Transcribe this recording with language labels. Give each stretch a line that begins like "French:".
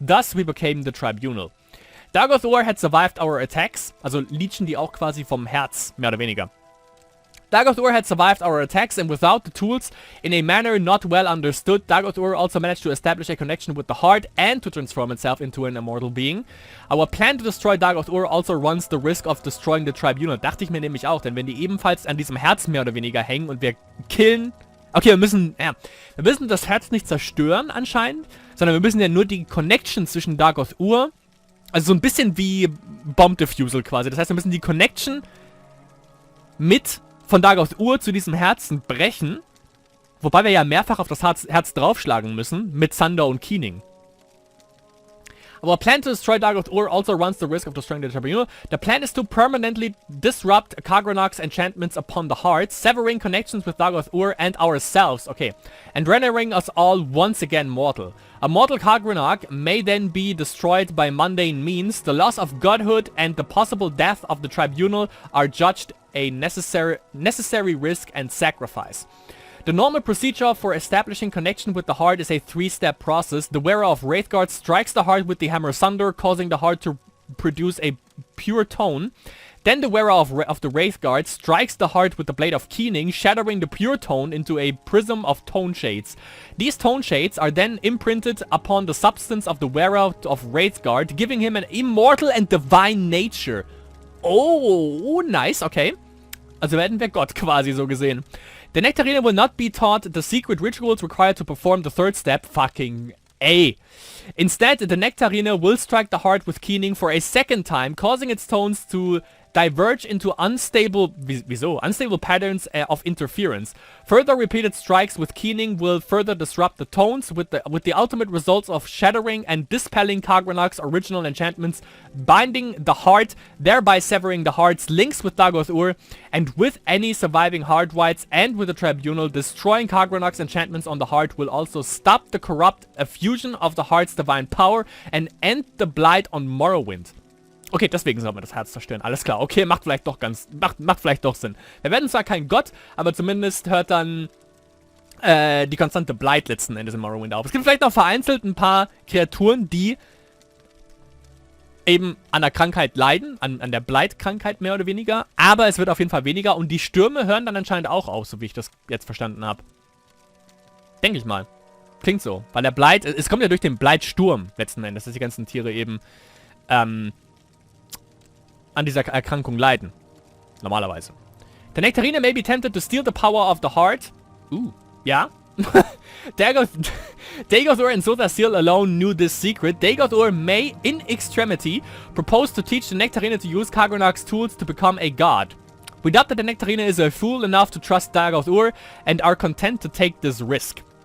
English: Thus, we became the Tribunal. Dagoth-Ur had survived our attacks,
German: also leechen die auch quasi vom Herz, mehr oder weniger.
English: Dagoth-Ur had survived our attacks, and without the tools, in a manner not well understood, Dagoth-Ur also managed to establish a connection with the heart and to transform itself into an immortal being. Our plan to destroy Dagoth-Ur also runs the risk of destroying the Tribunal.
German: Dachte ich mir nämlich auch, denn wenn die ebenfalls an diesem Herz mehr oder weniger hängen und wir killen... Okay, wir müssen das Herz nicht zerstören anscheinend, sondern wir müssen ja nur die Connection zwischen Dagoth-Ur, also so ein bisschen wie Bomb Diffusal quasi. Das heißt, wir müssen die Connection von Dagoth-Ur zu diesem Herzen brechen. Wobei wir ja mehrfach auf das Herz draufschlagen müssen. Mit Thunder und Keening.
English: Our plan to destroy Dagoth-Ur also runs the risk of destroying the Tribunal. The plan is to permanently disrupt Kagranok's enchantments upon the heart, severing connections with Dagoth-Ur and ourselves. Okay. And rendering us all once again mortal. A mortal Kagranok may then be destroyed by mundane means. The loss of godhood and the possible death of the Tribunal are judged a necessary risk and sacrifice. The normal procedure for establishing connection with the heart is a 3-step process. The wearer of Wraithguard strikes the heart with the Hammer Sunder, causing the heart to produce a pure tone. Then the wearer of the Wraithguard strikes the heart with the Blade of Keening, shattering the pure tone into a prism of tone shades. These tone shades are then imprinted upon the substance of the wearer of Wraithguard, giving him an immortal and divine nature. Oh, nice, okay.
German: Also werden wir Gott quasi so gesehen.
English: The Nectarina will not be taught the secret rituals required to perform the 3rd step. Fucking A. Instead, the Nectarina will strike the heart with Keening for a 2nd time, causing its tones to diverge into unstable patterns of interference. Further repeated strikes with Keening will further disrupt the tones, with the ultimate results of shattering and dispelling Kagranok's original enchantments, binding the heart, thereby severing the heart's links with Dagoth-Ur and with any surviving heart wights, and with the Tribunal. Destroying Kagranok's enchantments on the heart will also stop the corrupt effusion of the heart's divine power and end the blight on Morrowind.
German: Okay, deswegen soll man das Herz zerstören. Alles klar. Okay, macht vielleicht doch Sinn. Wir werden zwar kein Gott, aber zumindest hört dann die konstante Blight letzten Endes in Morrowind auf. Es gibt vielleicht noch vereinzelt ein paar Kreaturen, die eben an der Krankheit leiden, an der Blight-Krankheit mehr oder weniger, aber es wird auf jeden Fall weniger und die Stürme hören dann anscheinend auch auf, so wie ich das jetzt verstanden habe. Denke ich mal. Klingt so, weil der Blight, es kommt ja durch den Blight-Sturm letzten Endes, dass die ganzen Tiere eben an dieser Erkrankung leiden. Normalerweise.
English: The Nectarine may be tempted to steal the power of the heart. Ja. Dagothor and Sothasil alone knew this secret. Dagothor may, in extremity, propose to teach the Nectarine to use Kagronak's tools to become a god. We doubt that the Nectarine is a fool enough to trust Dagothor and are content to take this risk.